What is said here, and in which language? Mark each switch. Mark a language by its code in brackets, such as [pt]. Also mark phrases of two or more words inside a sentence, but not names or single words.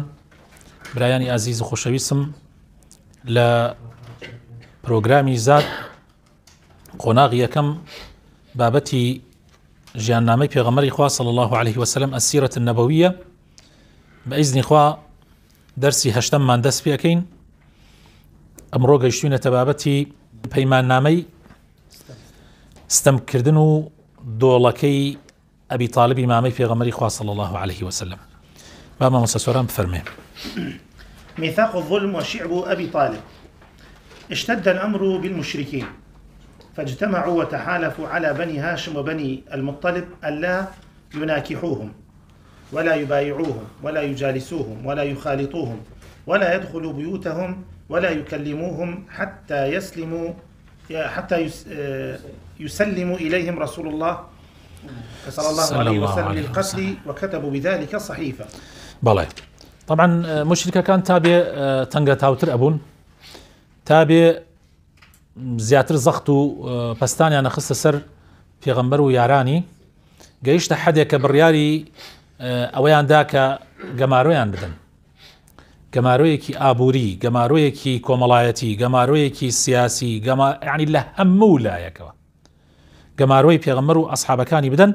[ckb] برایانی ئازیز و خۆشەویستم، لە پرۆگرامی زاد قۆناغی یەکەم بابەتی ژیاننامەی پێغەمبەری خوا [ar] صلی الله عليه وسلم السیرة النبویە [ckb] بەئیزنی خوا دەرسی هەشتەممان دەست پێکەین. ئەمڕۆ گەیشتوینەتە بابەتی پەیماننامەی ستەمکردن و دۆڵەکەی ئەبی تاالبی مامەی پێغەمبەری خوا [ar] صلی الله عليه وسلم. [ckb] با مامۆستا سۆران بفەرمێ. [ar] ميثاق الظلم وشعب أبي طالب. اشتد الأمر بالمشركين فاجتمعوا وتحالفوا على بني هاشم وبني المطلب ألا يناكحوهم ولا يبايعوهم ولا يجالسوهم ولا يخالطوهم ولا يدخلوا بيوتهم ولا يكلموهم حتى يسلموا إليهم رسول الله صلى الله عليه وسلم للقتل، وكتبوا بذلك صحيفة. [ckb] بەڵێ طبعا مشركەکان تابێ تەنگە تاوتر ئەبوون، تابێ زیاتر زەخت و پەستانیان نەخستە سەر پێغەمبەر و یارانی، گەیشتە حەدێک کە بڕیاری ئەوەیاندا کە گەمارۆیان بدەن، گەمارۆیەکی ئابووری، گەمارۆیەکی کۆمەڵایەتی، گەمارۆیەکی سیاسی، یعنی لە هەموو لایەکەوە گەمارۆی پێغەمبەر و ئەسحابەکانی بدەن.